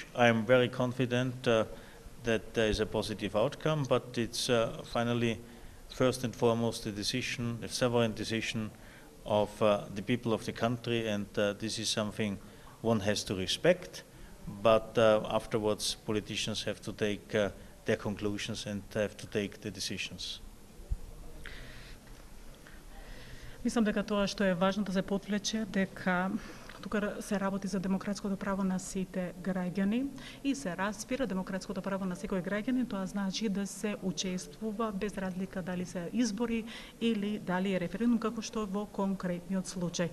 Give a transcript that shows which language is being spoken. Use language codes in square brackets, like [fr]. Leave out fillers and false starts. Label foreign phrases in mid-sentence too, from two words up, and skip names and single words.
[en] I'm very confident that there is a positive outcome, but it's finally, first and foremost, the sovereign decision of the people of the country, and this is something one has to respect. But afterwards, politicians have to take their conclusions and have to take the decisions. [mk] Мислам дека тоа што е важно да се потвлече дека тука се работи за демократското право на сите граѓани и се разбира демократското право на секој граѓанин, тоа значи да се учествува без разлика дали се избори или дали е референдум, како што во конкретниот случај.